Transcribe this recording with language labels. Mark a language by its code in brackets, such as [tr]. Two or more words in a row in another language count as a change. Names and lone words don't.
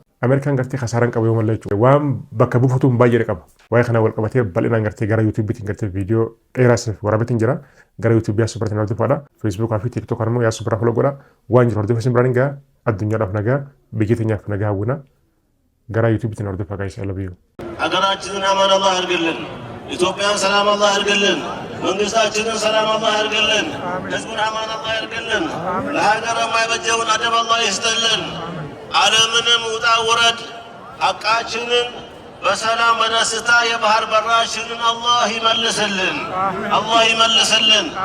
[om] Ameerikaan gartee khasaaraan qabu yoo mallee jechuudha. Waan bakka buufatuun baay'ee qaba. Waa'ee kana wal qabatee bal'inaan gartee gara yuutuubiitiin gartee viidiyoo dheeraas waraabeetiin jira. Gara yuutuubii yaasuu biratiin hordofaadha. Feesbuukaa fi tiiktookii immoo yaasuu biraa foloo godha. Waan jiru hordofaa isin biraan gahaa addunyaadhaaf nagaa biyya teenyaaf nagaa hawwina. Gara yuutuubiitiin hordofaa gahaa love [am] ሀገራችንን አማን አላህ ያርግልን። ኢትዮጵያን ሰላም አላህ ያርግልን። መንግስታችንን ሰላም አላህ ያርግልን። ህዝቡን አማን አላህ ያርግልን። ለሀገር የማይበጀውን አደብ አላህ ይስጥልን። ዓለምንም ውጣ ውረድ ሐቃችንን በሰላም በደስታ የባህር በራችንን አላህ ይመልስልን። አላህ ይመልስልን።